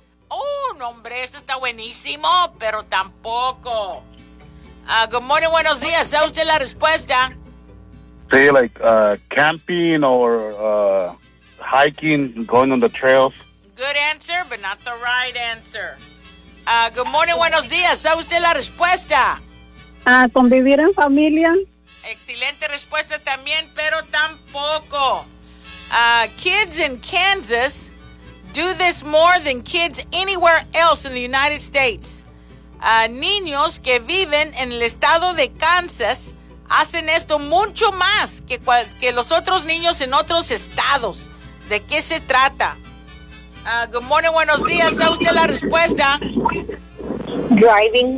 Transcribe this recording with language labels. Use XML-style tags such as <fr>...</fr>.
<es>Oh, no, hombre, eso está buenísimo, pero tampoco. Good morning, buenos días. ¿Sabe usted la respuesta?</es> <en>Say, like, camping or hiking, going on the trails. Good answer, but not the right answer. Good morning, buenos días.</en> <es>¿Sabe usted la respuesta? Convivir en familia. Excelente respuesta también, pero tampoco.</es> <en>Kids in Kansas do this more than kids anywhere else in the United States.</en> <es>Niños que viven en el estado de Kansas hacen esto mucho más que los otros niños en otros estados. ¿De qué se trata? Good morning, buenos días. ¿Sabe usted la respuesta?</es> <en>Driving.</en>